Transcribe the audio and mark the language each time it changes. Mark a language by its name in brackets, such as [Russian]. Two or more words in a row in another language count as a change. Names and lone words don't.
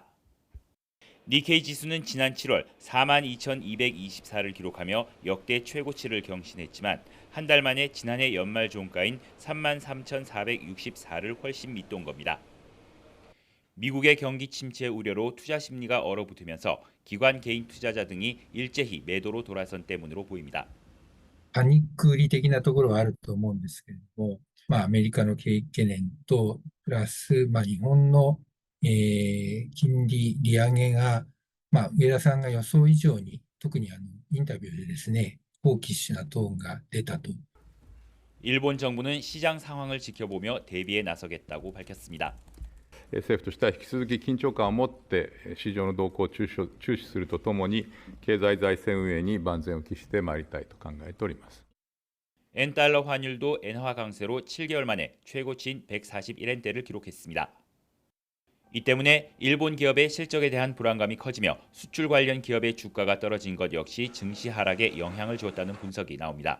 [Korean] 니케이 지수는 지난 7월 42,224를 기록하며 역대 최고치를 경신했지만 한 달 만에 지난해 연말 종가인 33,464를 훨씬 밑돈 겁니다. 미국의 경기 침체 우려로 투자 심리가 얼어붙으면서 기관 개인 투자자 등이 일제히 매도로 돌아선 때문으로 보입니다. [Japanese] パニック売り的なところはあると思うんですけれども、アメリカの景気懸念とプラス、日本の金利利上げが、上田さんが予想以上に、特にインタビューでですね、ホーキッシュなトーンが出たと。 [Korean] 일본 정부는 시장 상황을 지켜보며 대비에 나서겠다고 밝혔습니다. [Japanese] 政府としては引き続き緊張感を持って市場の動向を注視するとともに経済財政運営に万全を期してまいりたいと考えております。 [Korean] 엔달러 환율도 엔화 강세로 7개월 만에 최고치인 141엔대를 기록했습니다. 이 때문에 일본 기업의 실적에 대한 불안감이 커지며 수출 관련 기업의 주가가 떨어진 것 역시 증시 하락에 영향을 주었다는 분석이 나옵니다.